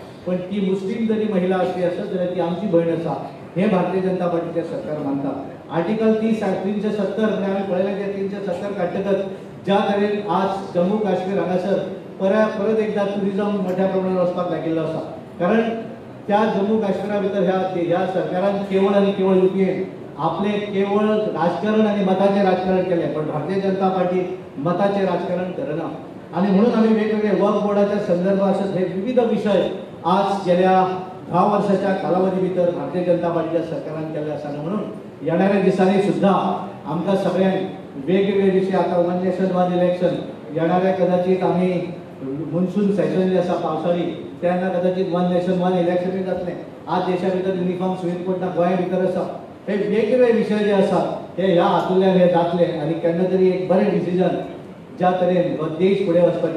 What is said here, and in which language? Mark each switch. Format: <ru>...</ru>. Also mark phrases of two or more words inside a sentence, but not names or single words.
<kok>पण ती मुस्लिम जरी महिला असली असत जाल्यार ती आमची भयण आसा हे भारतीय जनता पार्टीचे सरकार मानता. आर्टिकल 370 म्हणजे आम्ही पळयलें की 370 काडटकच ज्या तरेन आज जम्मू काश्मीर हांगासर परत एकदा टुरिझम मोठ्या प्रमाणात वचपाक लागिल्लो आसा. कारण त्या जम्मू काश्मीरा भितर ह्या सरकारान केवळ आनी केवळ युपीएन आपले केवळ राजकारण आणि मताचे राजकारण केले, पण भारतीय जनता पार्टी मताचे राजकारण करना. आणि म्हणून आम्ही वेगवेगळे वक्फ बोर्डाच्या संदर्भात हे विविध विषय आज गेल्या 10 वर्षाच्या कालावधी भितर भारतीय जनता पार्टीच्या सरकारान केले आसा. म्हणून येणाऱ्या दिसांनी सुद्धा आमकां सगळ्यांक वेगवेगळे विषय आता</kok> <en>one nation one election</en> <kok>येणाऱ्या कदाचित आम्ही</kok> <en>monsoon session</en> <kok>जे आसा पावसाळी तेन्ना कदाचित</kok> <en>one nation one electionuy</en> <kok>जातलें. आज देशा भितर</kok> <en>uniform civil code</en> <kok>ना गोंया भितर आसा. हे वेगवेगळे विषय जे आसात हे ह्या हातूंतल्यान हे जातले आनी केन्ना तरी एक बरें डिसिजन ज्या तरेन देश फुडें वचपाचें.</kok>